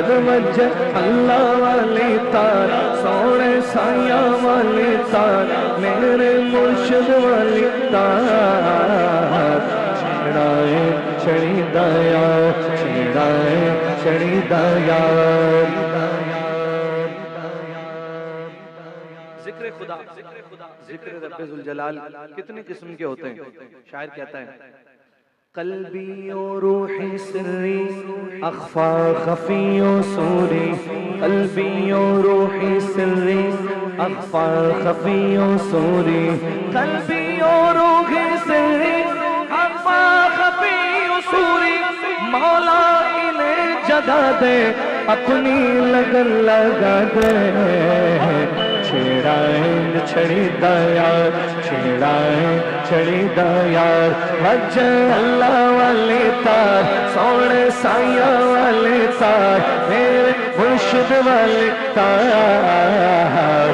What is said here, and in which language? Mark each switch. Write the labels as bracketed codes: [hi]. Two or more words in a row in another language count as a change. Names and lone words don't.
[pa] مجھے اللہ والی تار، سونے سایاں والی تار، میرے مرشد والی تار۔ چھیڑا انج چھڑی دا یار، چھیڑا انج چھڑی دا یار۔ [ur] ذکر خدا، ذکر رب ذوالجلال کتنے قسم کے ہوتے ہیں؟ شاعر کہتا ہے [ar] قلبی و روحی سری اخفا خفی و سوری، قلبی و روحی سری اخفا خفی و سوری، قلبی و روحی سری اخفا خفی و سوری۔ [ur] مولا انہیں جگہ دے، اپنی لگن لگا دے۔ [pa] چھیڑا انج چھڑی دا یار، چھیڑا انج چھڑی دا یار۔ وجہ اللہ والی تار، سونے سایاں والی تار، میرے مرشد والی تار۔